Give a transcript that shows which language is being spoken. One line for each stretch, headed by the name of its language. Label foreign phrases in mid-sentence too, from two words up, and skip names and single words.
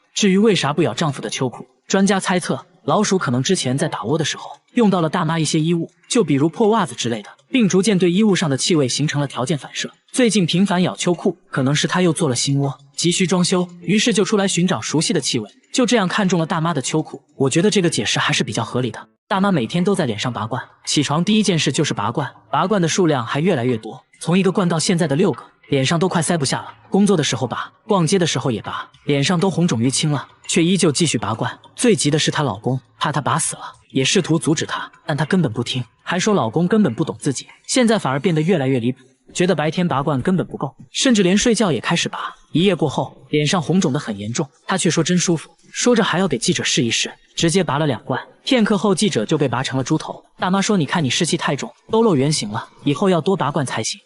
Chinese: 至於為啥不咬丈夫的秋褲，專家猜測老鼠可能之前在打窩的時候用到了大媽一些衣物，就比如破襪子之類的，並逐漸對衣物上的氣味形成了條件反射。最近頻繁咬秋褲，可能是他又做了新窩，急需裝修，於是就出來尋找熟悉的氣味，就這樣看中了大媽的秋褲。我覺得這個解釋還是比較合理的。大媽每天都在臉上拔罐，起床第一件事就是拔罐，拔罐的數量還越來越多，從1個罐到現在的6個。臉上都快塞不下了。工作的時候拔，逛街的时候也拔，臉上都紅腫淤青了，卻依舊繼續拔罐。最急的是她老公，怕她拔死了，也試圖阻止她，但她根本不聽，還說老公根本不懂自己。現在反而變得越來越離譜，覺得白天拔罐根本不夠，甚至連睡覺也開始拔。一夜過後，臉上紅腫得很嚴重，她卻說真舒服，說着還要給記者試一試，直接拔了2罐。片刻後，記者就被拔成了豬頭。大媽說：“你看你濕氣太重，都露原形了，以後要多拔罐才行。”